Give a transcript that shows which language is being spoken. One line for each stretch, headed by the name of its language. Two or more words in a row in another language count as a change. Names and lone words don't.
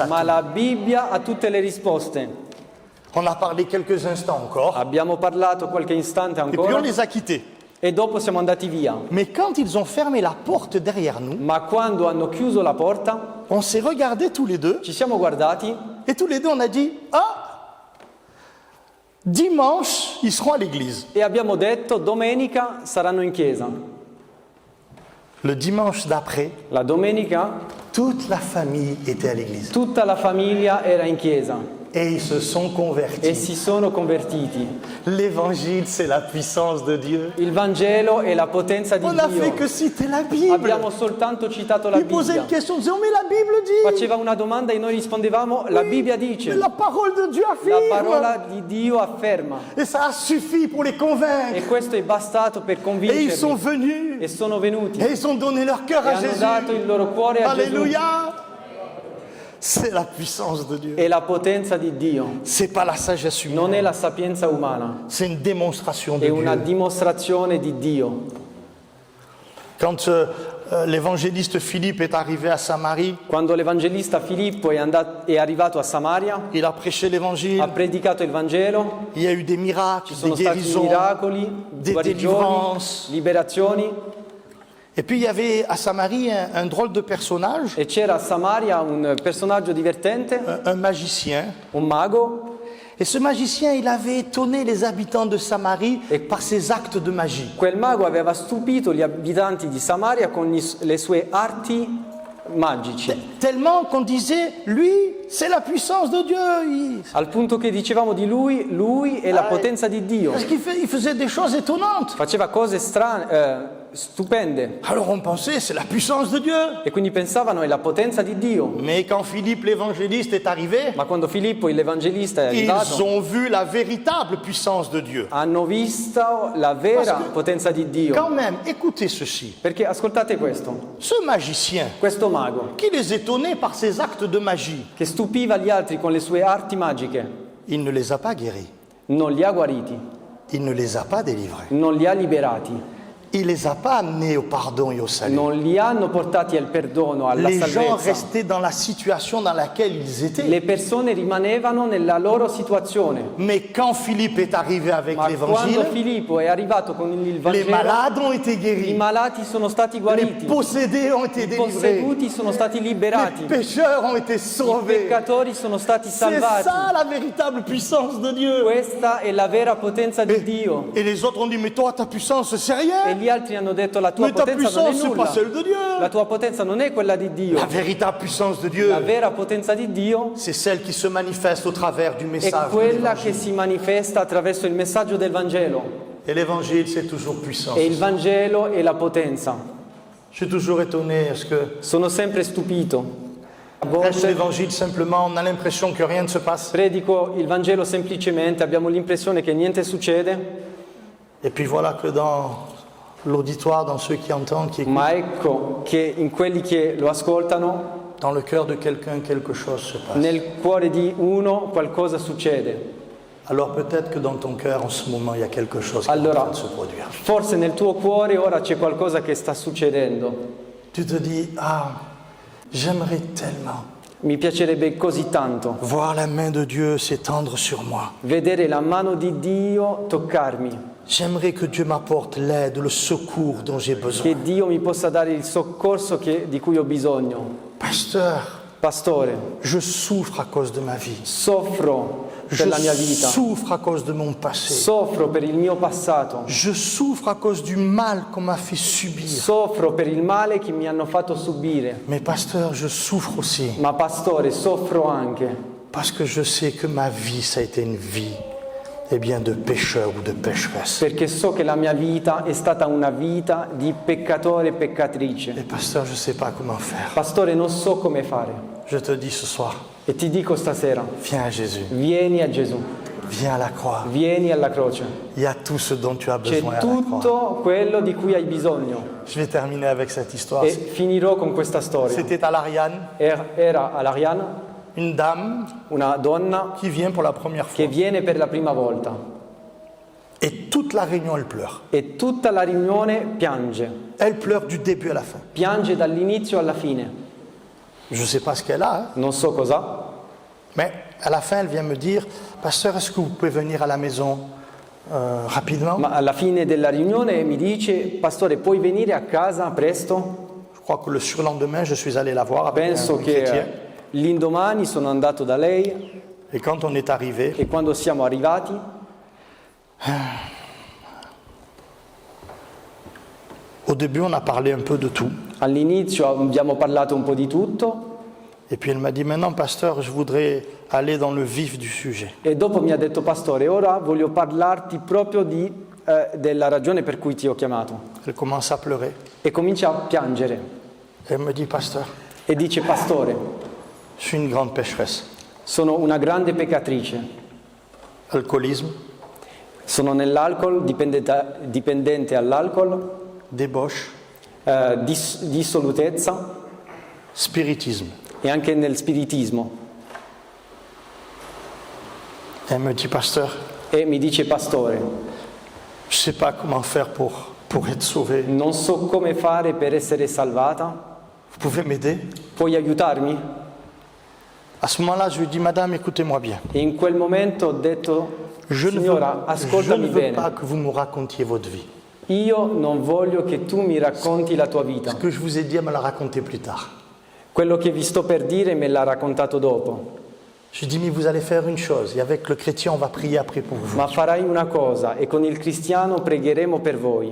Italian: ma
French: tout.
Italian: la Bibbia ha tutte le risposte.
French: On a parlé quelques instants encore,
Italian: Abbiamo parlato qualche istante
French: et puis
Italian: ancora
French: on les a quittés.
Italian: e dopo siamo andati via.
French: Mais quand ils ont fermé la porte derrière nous,
Italian: Ma quando hanno chiuso la porta,
French: on s'est regardés tous les deux,
Italian: ci siamo guardati
French: et tous les deux on a dit « Ah, dimanche, ils seront à l'église.
Italian: e abbiamo detto domenica saranno in chiesa. »
French: Le dimanche d'après,
Italian: La domenica
French: toute la famille était à l'église.
Italian: tutta la famiglia era in chiesa
French: Et ils se sont
Italian: e
French: convertis.
Italian: si sono convertiti.
French: L'évangile, c'est la puissance de Dieu.
Italian: Il Vangelo è la potenza di
French: On n'a fait
Italian: Dio.
French: que citer la Bible.
Italian: Abbiamo soltanto citato la
French: Il posait
Italian: Bibbia.
French: une question, disait « Mais la Bible dit
Italian: Faceva una domanda e noi rispondevamo la Bibbia
French: Mais
Italian: dice.
French: la parole de Dieu
Italian: La
French: affirme.
Italian: parola di Dio afferma.
French: Et ça a suffi pour les convaincre.
Italian: E questo è bastato per
French: Et ils sont
Italian: convincerli.
French: venus.
Italian: E sono venuti.
French: Et ils ont donné leur cœur
Italian: E
French: à
Italian: hanno
French: Jésus.
Italian: dato il loro cuore a Gesù.
French: Alléluia. C'est la puissance de Dieu.
Italian: È la potenza di Dio.
French: C'est pas la sagesse humaine.
Italian: Non è la sapienza umana.
French: C'est une démonstration de
Italian: È una
French: Dieu.
Italian: dimostrazione di Dio.
French: Quand l'évangéliste Philippe est arrivé à Samarie,
Italian: Quando l'evangelista Filippo è arrivato a Samaria,
French: il a prêché l'évangile.
Italian: ha predicato il Vangelo,
French: Il y a eu des miracles,
Italian: ci
French: des
Italian: sono stati
French: guérisons.
Italian: miracoli,
French: des
Italian: guarigioni,
French: délivrances.
Italian: liberazioni,
French: Et puis il y avait à Samarie un drôle de personnage,
Italian: e c'era a Samaria un personaggio divertente,
French: un magicien.
Italian: un mago,
French: Et ce magicien, il avait étonné les habitants de Samarie par ses actes de magie.
Italian: quel mago aveva stupito gli abitanti di Samaria con le sue arti magici,
French: Tellement qu'on disait, lui, c'est la puissance de Dieu.
Italian: al punto che dicevamo di lui è la potenza di Dio.
French: Parce qu'il il faisait des choses étonnantes.
Italian: Faceva cose strane, stupende,
French: Alors on pensait, c'est la puissance de Dieu.
Italian: e quindi pensavano è la potenza di Dio.
French: Mais quand Philippe l'évangéliste est arrivé,
Italian: Ma quando Filippo l'evangelista è
French: ils
Italian: arrivato,
French: ont vu la véritable puissance de Dieu.
Italian: hanno visto la vera potenza di Dio.
French: Quand même, écoutez ceci.
Italian: Perché ascoltate questo,
French: Ce magicien,
Italian: questo mago
French: qui les étonnait par ses actes de magie,
Italian: che stupiva gli altri con le sue arti magiche,
French: il ne les a pas guéris.
Italian: non li ha guariti,
French: il ne les a pas délivrés.
Italian: non li ha liberati,
French: Il ne les a pas amenés au pardon et au salut.
Italian: non li hanno portati al perdono, alla
French: Les gens
Italian: salvezza.
French: restaient dans la situation dans laquelle ils étaient.
Italian: Le persone rimanevano nella loro situazione.
French: Mais quand Philippe est arrivé avec
Italian: Ma
French: l'évangile,
Italian: quando Filippo è arrivato con il
French: les
Italian: Vangelo,
French: malades ont été
Italian: i
French: guéris,
Italian: malati sono stati
French: les
Italian: guariti,
French: possédés ont été
Italian: i
French: délivrés,
Italian: posseduti sono stati liberati,
French: les pécheurs ont été
Italian: i
French: sauvés.
Italian: peccatori sono stati
French: C'est
Italian: salvati.
French: ça la véritable puissance de Dieu.
Italian: Questa è la vera potenza di Dio.
French: Et les autres ont dit, mais toi, ta puissance, c'est
Italian: E
French: rien.
Italian: gli altri hanno detto la tua
French: Mais ta
Italian: potenza non è
French: puissance, c'est pas
Italian: nulla.
French: celle de Dieu.
Italian: La tua potenza non è quella di Dio.
French: La véritable puissance de Dieu,
Italian: La vera potenza di Dio
French: c'est celle qui se manifeste au travers du
Italian: è
French: message de
Italian: quella che
French: l'évangile.
Italian: si manifesta attraverso il messaggio del Vangelo.
French: Et l'évangile, c'est toujours puissant.
Italian: E il Vangelo è la potenza.
French: Je suis toujours étonné parce que
Italian: Sono sempre stupito. A
French: prêche
Italian: volte
French: l'évangile simplement, on a l'impression que rien ne se passe.
Italian: predico il Vangelo semplicemente, abbiamo l'impressione che niente succede,
French: Et puis voilà que dans l'auditoire, dans ceux qui entendent, qui écoutent,
Italian: ma ecco che in quelli che lo ascoltano,
French: dans le cœur de quelqu'un, quelque chose se passe.
Italian: nel cuore di uno qualcosa succede.
French: Alors peut-être que dans ton cœur, en ce moment, il y a quelque chose qui est en
Italian: Allora,
French: train de se produire.
Italian: forse nel tuo cuore ora c'è qualcosa che sta succedendo.
French: Tu te dis, ah, j'aimerais tellement
Italian: Mi piacerebbe così tanto
French: voir la main de Dieu s'étendre sur moi.
Italian: vedere la mano di Dio toccarmi,
French: J'aimerais que Dieu m'apporte l'aide, le secours dont j'ai besoin.
Italian: che Dio mi possa dare il soccorso di cui ho bisogno.
French: Pasteur,
Italian: Pastore,
French: je souffre à cause de ma vie.
Italian: soffro
French: Je
Italian: per la mia vita,
French: souffre à cause de mon passé.
Italian: soffro per il mio passato,
French: Je souffre à cause du mal qu'on m'a fait subir.
Italian: soffro per il male che mi hanno fatto subire.
French: Mais pasteur, je souffre aussi
Italian: Ma pastore, soffro anche
French: parce que je sais que ma vie, ça a été une vie de pécheur ou de pécheresse.
Italian: perché so che la mia vita è stata una vita di peccatore e peccatrice.
French: Et pasteur, je ne sais pas comment faire.
Italian: Pastore, non so come fare.
French: Je te dis ce soir,
Italian: E ti dico stasera,
French: viens à Jésus,
Italian: vieni a Gesù,
French: viens à la croix.
Italian: vieni alla croce.
French: Il y a tout ce dont tu as
Italian: C'è
French: besoin à la croix.
Italian: tutto quello di cui hai bisogno.
French: Je vais terminer avec cette histoire.
Italian: E finirò con questa storia.
French: C'était à l'Ariane,
Italian: Era all'Ariana
French: une dame
Italian: una donna
French: qui vient pour la première
Italian: che
French: fois.
Italian: viene per la prima volta
French: Et toute la réunion, elle pleure.
Italian: e tutta la riunione piange.
French: Elle pleure du début à la fin.
Italian: Piange dall'inizio alla fine.
French: Je ne sais pas ce qu'elle a, hein,
Italian: Non so cos'ha,
French: mais à la fin, elle vient me dire, pasteur, est-ce que vous pouvez venir à la maison rapidement?
Italian: ma alla fine della riunione mi dice: Pastore, puoi venire a casa presto?
French: Je crois que le surlendemain, je suis allé la voir avec
Italian: Penso
French: un chrétien.
Italian: che l'indomani sono andato da lei
French: Et quand on est arrivé,
Italian: e quando siamo arrivati
French: au début, on a parlé un peu de tout.
Italian: all'inizio abbiamo parlato un po' di tutto
French: Et puis elle m'a dit, maintenant, pasteur, je voudrais aller dans le vif du sujet.
Italian: e dopo mi ha detto: Pastore, ora voglio parlarti proprio della ragione per cui ti ho chiamato.
French: Elle commence à pleurer.
Italian: E comincia a piangere
French: Elle me dit, pasteur,
Italian: e dice: Pastore,
French: je suis une grande pécheresse.
Italian: sono una grande peccatrice,
French: Alcoolisme,
Italian: sono dipendente all'alcol,
French: débauche,
Italian: dissolutezza
French: spiritisme.
Italian: e anche nel spiritismo.
French: Elle me dit, pasteur,
Italian: E mi dice: Pastore,
French: je ne sais pas comment faire pour être sauvé.
Italian: non so come fare per essere salvata,
French: Vous pouvez m'aider?
Italian: puoi aiutarmi?
French: À ce moment-là, je lui dis, madame, écoutez-moi bien.
Italian: E in quel momento ho detto:
French: Je ne
Italian: Signora,
French: veux
Italian: ascoltami bene,
French: pas que vous me racontiez votre vie.
Italian: io non voglio che tu mi racconti la tua vita.
French: Ce que je vous ai dit, elle me l'a raconté plus tard.
Italian: Quello che vi sto per dire me l'ha raccontato dopo.
French: Je dis, mais vous allez faire une chose, et avec le chrétien, on va prier après pour vous.
Italian: Ma farai una cosa e con il cristiano pregheremo per voi.